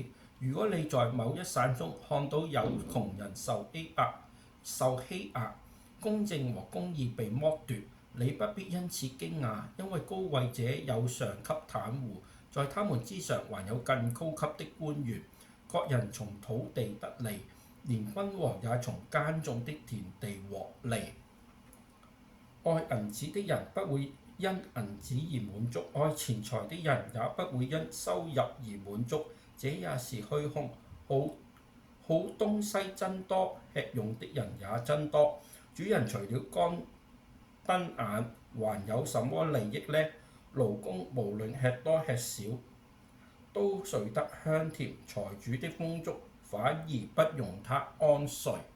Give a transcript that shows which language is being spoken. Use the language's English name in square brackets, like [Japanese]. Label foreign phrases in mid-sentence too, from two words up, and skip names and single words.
[Chinese] 如果你在某一省中看到有窮人受欺壓，公正和公義被剝奪，你不必因此驚訝，因為高位者有上級袒護，在他們之上還有更高級的官員。各人從土地得利，連君王也從耕種的田地獲利。愛銀子的人不會因銀子而滿足，愛錢財的人也不會因收入而滿足，這也是虛空。好東西增多，吃用的人也增多。主人除了乾瞪眼，還有什麼利益呢？勞工無論吃多吃少，都睡得香甜。財主的豐反而不容他安睡。